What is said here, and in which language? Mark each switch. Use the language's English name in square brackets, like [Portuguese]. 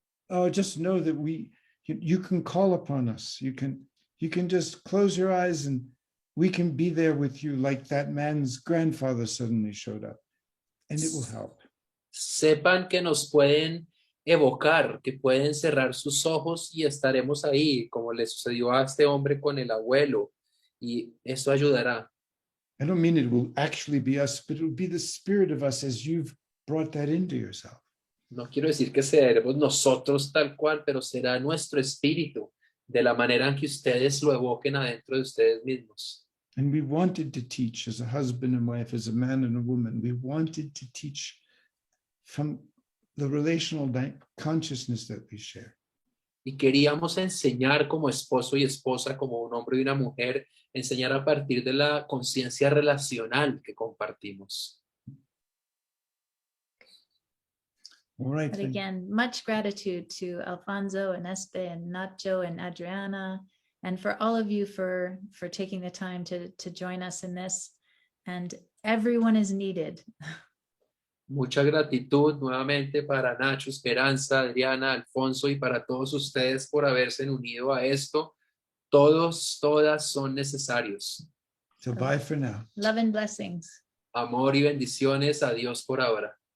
[English] Oh, just know that you can call upon us. You can just close your eyes and we can be there with you, like that man's grandfather suddenly showed up, and it will help. [Spanish] Sepan que nos pueden evocar, que pueden cerrar sus ojos y estaremos ahí, como le sucedió a este hombre con el abuelo, y esto ayudará. [English] I don't mean it will actually be us, but it will be the spirit of us as you've brought that into yourself. [Spanish] No quiero decir que seremos nosotros tal cual, pero será nuestro espíritu, de la manera en que ustedes lo evoquen adentro de ustedes mismos. [English] And we wanted to teach as a husband and wife, as a man and a woman. We wanted to teach from the relational consciousness that we share. [Spanish] Y queríamos enseñar como esposo y esposa, como un hombre y una mujer, enseñar a partir de la conciencia relacional que compartimos. [English] All right. But again, much gratitude to Alfonso and Espe and Nacho and Adriana, and for all of you for taking the time to join us in this. And everyone is needed. [Spanish] Mucha gratitud nuevamente para Nacho, Esperanza, Adriana, Alfonso y para todos ustedes por haberse unido a esto. Todos, todas son necesarios. [English] So bye for now. Love and blessings. [Spanish] Amor y bendiciones. Adiós por ahora.